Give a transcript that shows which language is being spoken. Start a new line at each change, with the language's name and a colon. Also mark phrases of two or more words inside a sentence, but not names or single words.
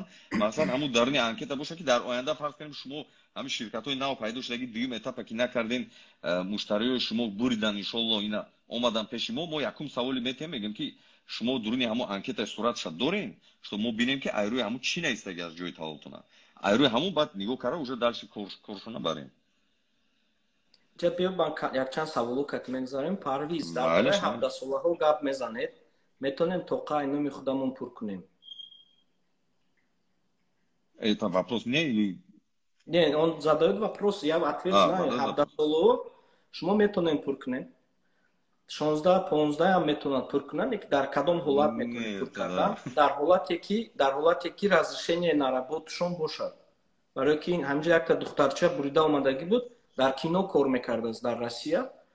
Tajik: Мақсад ҳамун даруни анкета бошад ки дар оянда фарз кунем шумо ҳамин ширкатҳои нав пайдо шудаги дуюм этапа ки накарден, муштариҳои шумо буридан, иншолло ина омадан пеши мо якум саволи метем, мегем ки шумо дуруни ҳамун анкетаи суратша дорен, што мо бинем ки айрӯи ҳамун чӣ наистаги аз ҷои таваллутона. Айрӯи ҳамун баъд нигоҳ карда
Russian: уже дальше
Tajik: коршона барем. ҷа биё ман якчанд саволо кат мегзарем. Парвиз, дар бораи 17 солаҳо гап мезанед, метавонем тоқаи номи худамон пур кунем?
Russian: Это вопрос мне или не, он задает вопрос, я ответ знаю.
Tajik: 17 солаҳо шумо метавонем пур кунем? 16-15 ҳам метавонад пур кунанд, ки дар кадом ҳолат метавонед пур кардан? Дар ҳолате ки
Russian: разрешение на
Tajik: работашон бошад. Барои ки ҳамҷа якта духтарча бурида омадаги буд, дар кино кор мекардааст дар Россия.